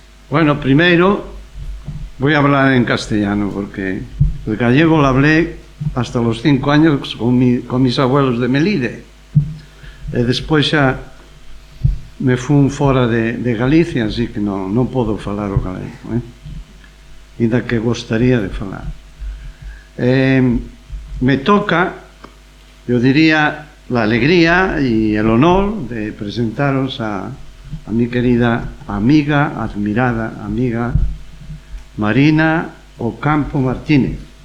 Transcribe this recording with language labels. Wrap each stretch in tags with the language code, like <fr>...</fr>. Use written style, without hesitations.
<es>Bueno, primero voy a hablar en castellano, porque el gallego lo hablé hasta los 5 años con mis abuelos de Melide.</es> <gl>Despois xa me fun fora de Galicia, así que non podo falar o galego, ainda que gostaría de falar.</gl> <es>Me toca, yo diría, la alegría y el honor de presentaros a mi querida amiga, admirada amiga Marina Ocampo Martínez.</es>